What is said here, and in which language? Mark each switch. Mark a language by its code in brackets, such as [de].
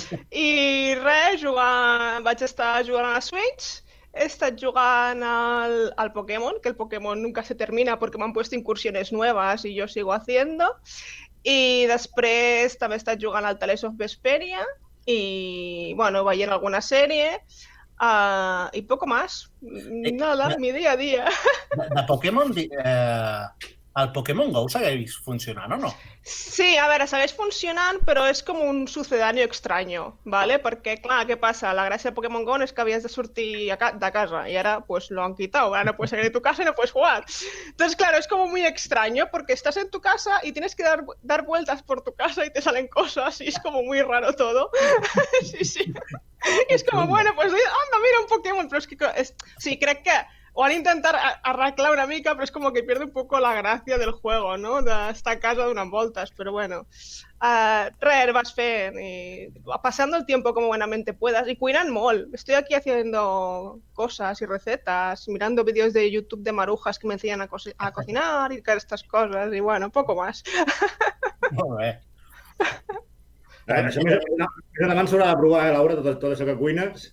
[ca] I res, vaig estar jugant a la Switch, he estat jugant al Pokémon, [es] que el Pokémon nunca se termina porque me han puesto incursiones nuevas y yo sigo haciendo. [ca] I després també he estat jugant al Tales of Vesperia y, bueno, veient alguna sèrie [es] y poco más. Nada, mi día a día. [ca] De Pokémon, el Pokémon Go segueix funcionant o no? Sí, a veure, segueix funcionant, però és com un [es] sucedáneo extraño, ¿vale? [ca] Perquè, clar, què passa? La gràcia de Pokémon Go és que havies de sortir de casa [es] y ahora pues lo han quitado. Ahora no puedes salir de tu casa y no puedes jugar. Entonces, claro, es como muy extraño porque estás en tu casa y tienes que dar vueltas por tu casa y te salen cosas y es como muy raro todo. Sí. Y es como, bueno, pues anda, mira un Pokémon, [ca] però és que sí, crec que ho han intentat arreglar una mica, [es] pero es como que pierde un poco la gracia del juego, ¿no? De estar a casa [ca] donant voltes, [es] pero bueno. [ca] Res, vas fent [es] y pasando el tiempo como buenamente puedas y [ca] cuinan molt. [es] Estoy aquí haciendo cosas y recetas, mirando vídeos de YouTube de marujas que me enseñan a cocinar y estas cosas y bueno, poco más. [ca] Molt bé. Això més endavant s'haurà de provar, Laura, tot això que cuines.